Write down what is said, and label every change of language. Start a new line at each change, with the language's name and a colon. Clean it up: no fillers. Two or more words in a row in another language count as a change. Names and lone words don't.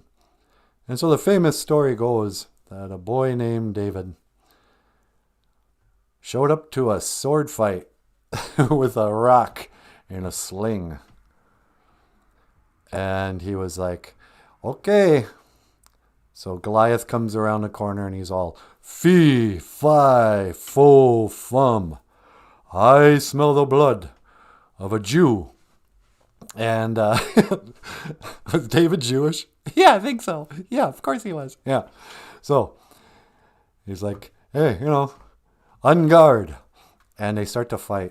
English: And so the famous story goes that a boy named David showed up to a sword fight with a rock in a sling. And he was like, okay. So Goliath comes around the corner and he's all, fee, fi, fo, fum. I smell the blood of a Jew. And was David Jewish? Yeah, I think so. Yeah, of course he was. Yeah. So he's like, hey, you know, on guard. And they start to fight.